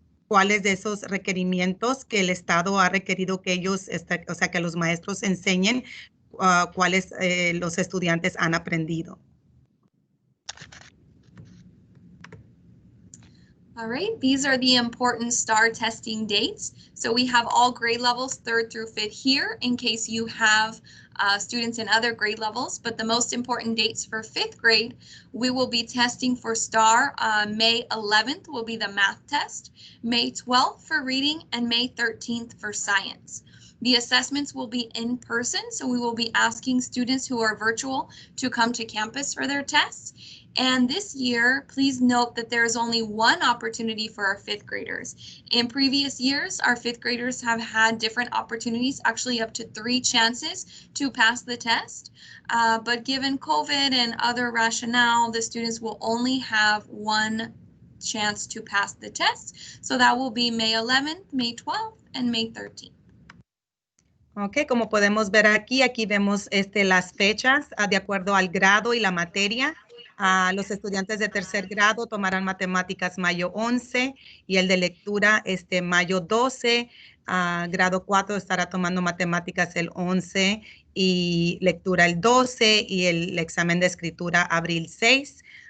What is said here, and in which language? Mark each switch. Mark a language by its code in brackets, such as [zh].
[es] cuáles de esos requerimientos que el Estado ha requerido que ellos, o sea, que los maestros enseñen cuáles los estudiantes han aprendido. [en] All right, these are the important STAAR testing dates. So we have all grade levels, 3rd through 5th here, in case you have students in other grade levels. But the most important dates for 5th grade, we will be testing for STAAR. May 11th will be the math test, May 12th for reading, and May 13th for science. The assessments will be in person, so we will be asking students who are virtual to come to campus for their tests. And this year, please note that there is only one opportunity for our 5th graders. In previous years, our 5th graders have had different opportunities, actually up to 3 chances to pass the test. But given COVID and other rationale, the students will only have one chance to pass the test. So that will be May 11th, May 12th, and May 13th. [es] Ok, como podemos ver aquí vemos las fechas de acuerdo al grado y la materia. Los estudiantes de 3er grado tomarán matemáticas mayo 11 y el de lectura mayo 12. Grado 4 estará tomando matemáticas el 11 y lectura el 12 y el examen de escritura abril 6.